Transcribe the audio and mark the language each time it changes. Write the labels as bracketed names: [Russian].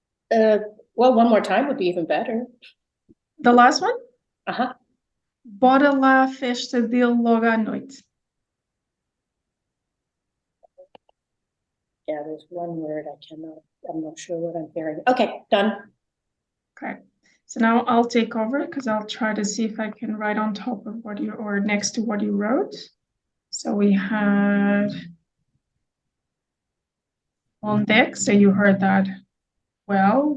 [English] Well, one more time would be even better. The last one? Uh-huh. [Portuguese] Bora lá à festa dele logo à noite. [English] Yeah, there's one word I'm not sure what I'm hearing. Okay, done. Okay. So now I'll take over because I'll try to see if I can write on top of what you, or next to what you wrote. So we had on deck, so you heard that well.